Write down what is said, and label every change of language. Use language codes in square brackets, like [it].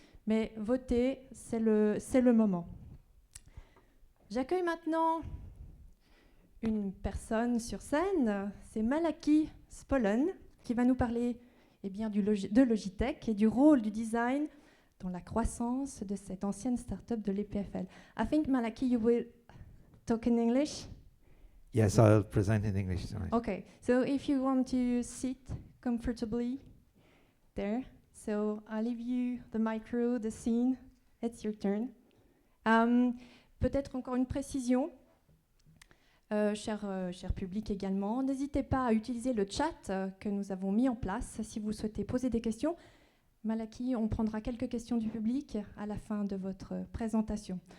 [fr] Mais voter, c'est le moment. J'accueille maintenant une personne sur scène, c'est Malaki Spollen, qui va nous parler de Logitech et du rôle du design dans la croissance de cette ancienne start-up de l'EPFL. [en] I think, Malaki, you will talk in English? Yes, I'll present in English tonight. Okay, so if you want to sit comfortably there, so I'll leave you the micro, the scene, it's your turn. [fr] Peut-être encore une précision, cher public également, n'hésitez pas à utiliser le chat que nous avons mis en place si vous souhaitez poser des questions. Malaki, on prendra quelques questions du public à la fin de votre présentation.